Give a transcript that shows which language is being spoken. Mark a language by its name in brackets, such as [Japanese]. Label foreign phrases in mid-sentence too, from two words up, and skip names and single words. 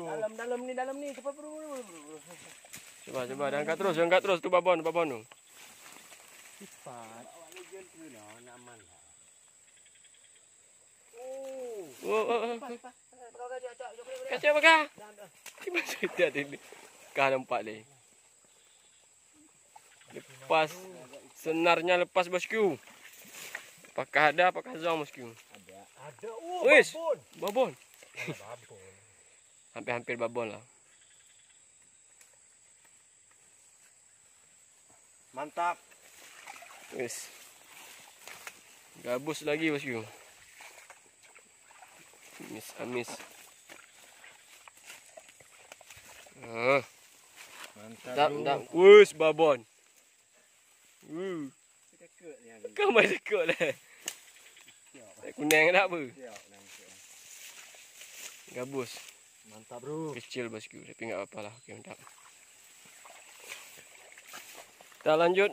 [Indonesian] Dalam nih. Cepat buru. Coba angkat terus tuh babon tuh. Cepat. Kacau apa kah? Gimana cerita ini? Kah nampak ni. Lepas senarnya lepas bosku. Apakah ada zong bosku? Ada. Wis, babon. Hampir babon lah. Mantap. Wis. Gabus lagi bosku. Amis. Mantap. Wis babon. Kau masih dekut lah. Kuning tak apa? Gabus. Mantap bro. Kecil bosku, tapi enggak apa-apa lah. Okey, mantap. Kita lanjut.